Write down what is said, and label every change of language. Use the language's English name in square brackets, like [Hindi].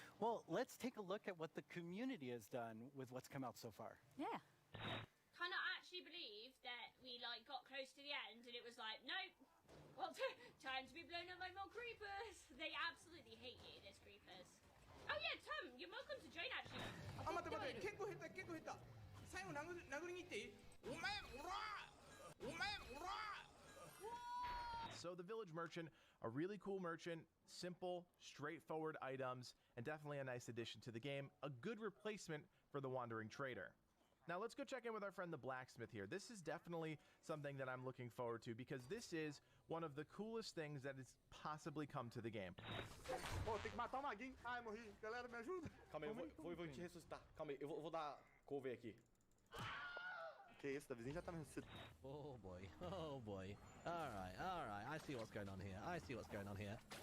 [English] Well, let's take a look at what the community has done with what's come out so far. Yeah. Cannot actually believe that we like got close to the end and it was like, nope. Well, time to be blown up by more creepers. They absolutely hate you, there's creepers. Oh yeah, Tom, you're welcome to join actually. [Japanese] あ、待って待って、結構減った、結構減った。最後殴りに行っていい？お前、おら！お前、おら！ [English] So the Village Merchant, a really cool merchant, simple, straightforward items, and definitely a nice addition to the game, a good replacement for the Wandering Trader. Now let's go check in with our friend the Blacksmith here. This is definitely something that I'm looking forward to because this is one of the coolest things that has possibly come to the game. [Portuguese] Oh, tem que matar o maguinho. Ai, morri. Galera, me ajuda. Calma aí, vou te ressuscitar. Calma aí, eu vou dar cover aqui. Que isso, Davizinho já tá me ressuscitando. [English] Oh boy, oh boy. Alright, I see what's going on here. I see what's going on here.